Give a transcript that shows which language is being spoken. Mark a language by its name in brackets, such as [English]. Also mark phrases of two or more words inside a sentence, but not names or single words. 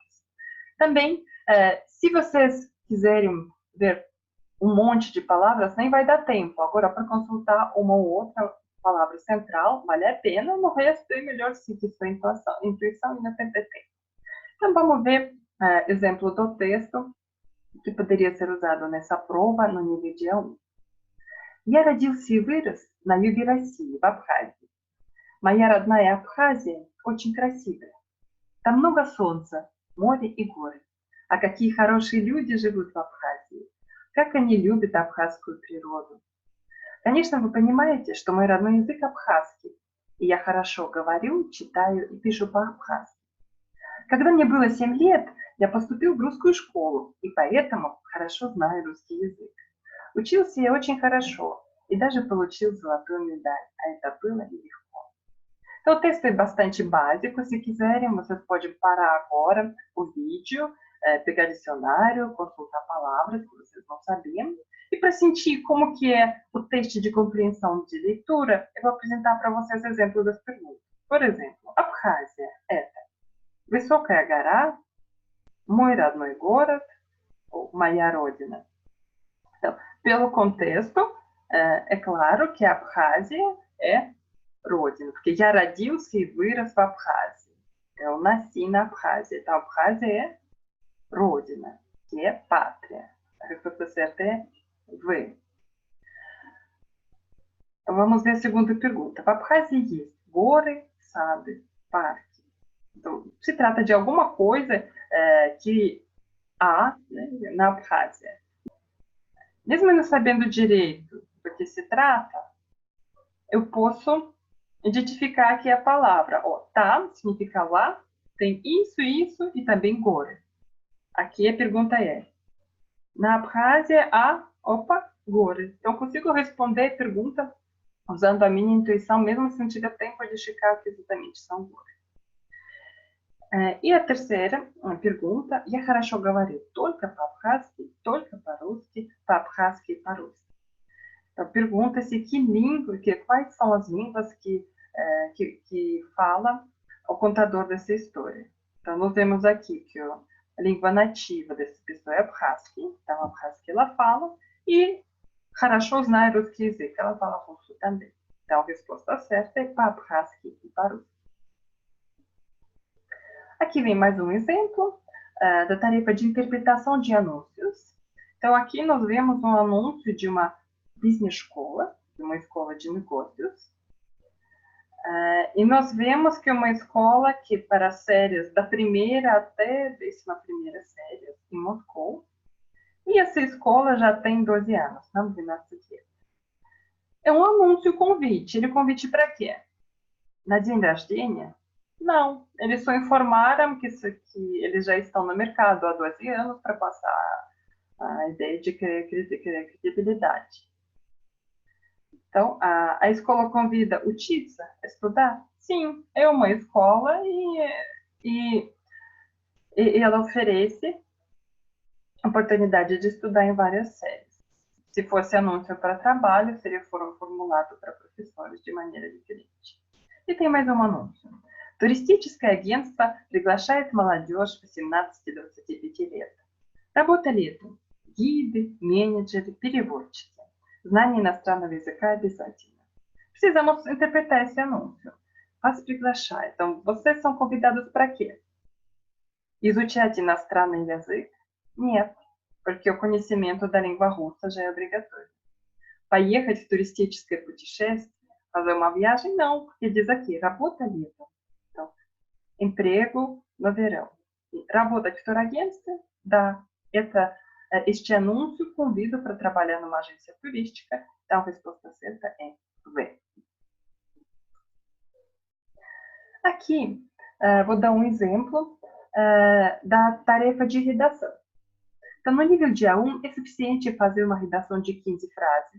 [Portuguese] Também, se vocês quiserem ver um monte de palavras, nem vai dar tempo. Agora, para consultar uma ou outra palavra central, vale a pena. No resto, é melhor seguir sua intuição e não perder tempo. Então, vamos ver exemplo do texto que poderia ser usado nessa prova no nível de A1. [Russian] Я родился и вырос на юге России, в Абхазии. Моя родная Абхазия очень красивая. Там много солнца, море и горы. А какие хорошие люди живут в Абхазии. Как они любят абхазскую природу. Конечно, вы понимаете, что мой родной язык абхазский, и я хорошо говорю, читаю и пишу по-абхазски. Когда мне было 7 лет, я поступил в русскую школу, и поэтому хорошо знаю русский язык. Учился я очень хорошо e даже получил золотую медаль, а это было нелегко. [Portuguese] Então, o texto é bastante básico. Se quiserem, vocês podem parar agora o vídeo, pegar dicionário, consultar palavras que vocês não sabiam. E para sentir como que é o teste de compreensão de leitura, eu vou apresentar para vocês exemplos das perguntas. Por exemplo, Abkhazia – [Russian] это высокая гора, мой родной город, ou моя родина. [Portuguese] Então, pelo contexto, é claro que a Abkhazia é родина, porque [Russian] я родился и вырос в Абхазии. [Portuguese] Eu nasci na Abkhazia. Então, a Abkhazia é родина, que é pátria. A resposta certa é V. Então, vamos ver a segunda pergunta. В Абхазии есть горы, сады, парки. Então, se trata de alguma coisa que há, né, na Abkhazia. Mesmo não sabendo direito do que se trata, eu posso identificar aqui a palavra. Tá significa lá, tem isso e também горы. Aqui a pergunta é, na Abkhazia há, горы. Então, eu consigo responder a pergunta usando a minha intuição, mesmo se não tiver tempo de checar o que exatamente são горы. E a terceira pergunta, [Russian] я хорошо говорю только по-абхазски, только по-русски, по-абхазски и по-русски. [Portuguese] Então, pergunta-se quais são as línguas que fala o contador dessa história. Então, nós vemos aqui que a língua nativa dessa pessoa é abhazski, então abhazski ela fala, e [Russian] хорошо знаю русский язык, [Portuguese] ela fala russo também. Então, a resposta certa é по-абхазски e по-русски. Aqui vem mais um exemplo da tarefa de interpretação de anúncios. Então, aqui nós vemos um anúncio de uma business escola, de uma escola de negócios. E nós vemos que é uma escola que para séries da primeira até 11ª série em Moscou. E essa escola já tem 12 anos. Vamos ver nessa aqui. É um anúncio convite. Ele convite para quê? Na [Russian] день рождения? [Portuguese] Não, eles só informaram que eles já estão no mercado há 12 anos para passar a ideia de credibilidade. Então, a escola convida o Titsa a estudar? Sim, é uma escola e ela oferece oportunidade de estudar em várias séries. Se fosse anúncio para trabalho, seria formulado para professores de maneira diferente. E tem mais um anúncio. [Russian] Туристическое агентство приглашает молодежь 18-25 лет. Работа летом. Гиды, менеджеры, переводчики. Знание иностранного языка обязательно. [Portuguese] Precisamos interpretar esse anúncio. [Russian] Вас приглашают. [Portuguese] Então, vocês são convidados para quê? [Russian] Изучать иностранный язык? Нет, [Portuguese] porque o conhecimento da língua russa já é obrigatório. [Russian] Поехать в туристическое путешествие? [Portuguese] Fazer uma viagem? Não, porque diz aqui, [Russian] работа летом. [Portuguese] Então, emprego no verão. [Russian] Работать в турагентстве? Да, [Portuguese] este anúncio convida para trabalhar numa agência turística. Então, a resposta certa é V. Aqui, vou dar um exemplo da tarefa de redação. Então, no nível de A1, é suficiente fazer uma redação de 15 frases.